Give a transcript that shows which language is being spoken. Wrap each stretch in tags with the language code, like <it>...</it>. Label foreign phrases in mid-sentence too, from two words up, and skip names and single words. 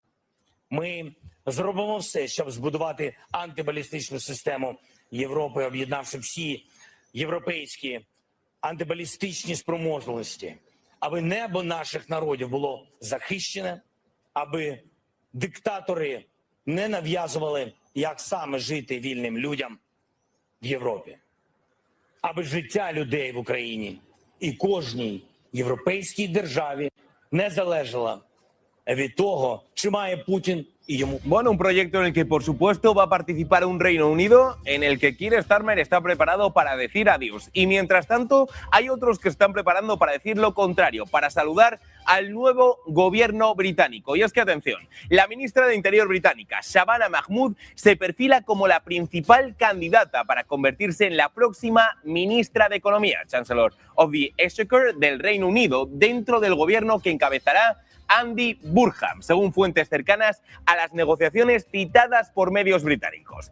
<uk>Ми зробимо все, щоб збудувати антибалістичну систему Європи, об'єднавши всі європейські антибалістичні спроможності, аби небо наших народів було захищене, аби диктатори не нав'язували, як саме жити вільним людям в Європі, аби життя людей в Україні і кожній європейській державі не залежало від того, чи має Путін</uk> <es>y yo... Bueno, un proyecto en el que, por supuesto, va a participar un Reino Unido en el que Keir Starmer está preparado para decir adiós. Y mientras tanto, hay otros que están preparando para decir lo contrario, para saludar al nuevo gobierno británico. Y es que, atención, la ministra de Interior británica, Shabana Mahmood, se perfila como la principal candidata para convertirse en la próxima ministra de Economía,</es> <en>Chancellor of the Exchequer</en> <es>del Reino Unido, dentro del gobierno que encabezará Andy Burnham, según fuentes cercanas a las negociaciones citadas por medios británicos.</es>